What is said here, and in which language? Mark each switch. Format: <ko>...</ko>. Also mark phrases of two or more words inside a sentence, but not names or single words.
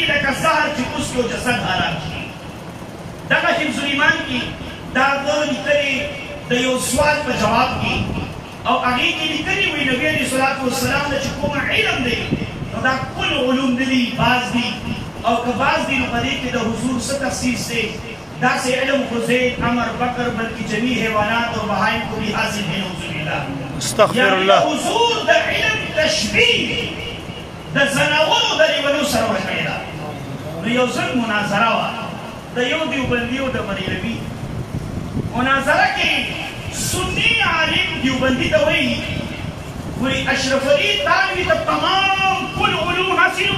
<ps>لکه زهر چې اوس یو جسد هلاک شي دغه حفظ الایمان کې دا ده لیکلي د یو سوال په جواب کې او هغې کې لیکلي وي نبي</ps> <ar>علیه الصلاة والسلام</ar> <ps>نه چې کوم علم دی نو دا کل علوم دي باز دي او که باز دي نو په دې کې د حضور څه تخصیص دی داسې علم خو زید عمر بکر بلکې جمیع حیوانات او بهایم</ps> <ur>کو بھی حاصل ہے</ur> <ar>نعوذ بالله استغفر الله</ar> <ps>حضور د علم تشبیه د زناورو د لیونو سره ورکړې ده نو یو ځل مناظره وه د یو دیوبندي او د بریلوي مناظره کې سني عالم دیوبندي ته وایي وایي اشرف علي تانوي ته تمام کل علوم حاصلو</ps>